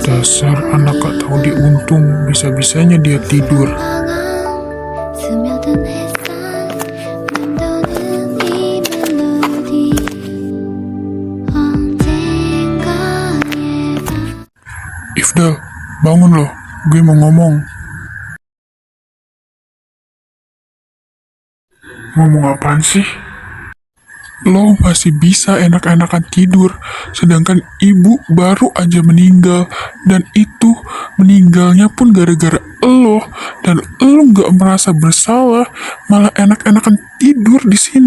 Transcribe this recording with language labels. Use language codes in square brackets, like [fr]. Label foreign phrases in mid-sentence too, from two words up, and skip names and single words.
[id] Dasar anak gak tahu diuntung, bisa-bisanya dia tidur. [ko] 방황 스며든 햇살 맴도는 이 멜로디 언젠가의 밤 [id] Ifdal, bangun lo, gue mau ngomong. Ngomong apaan sih? Lo masih bisa enak-enakan tidur, sedangkan ibu baru aja meninggal, dan itu meninggalnya pun gara-gara lo, dan lo nggak merasa bersalah, malah enak-enakan tidur di sini.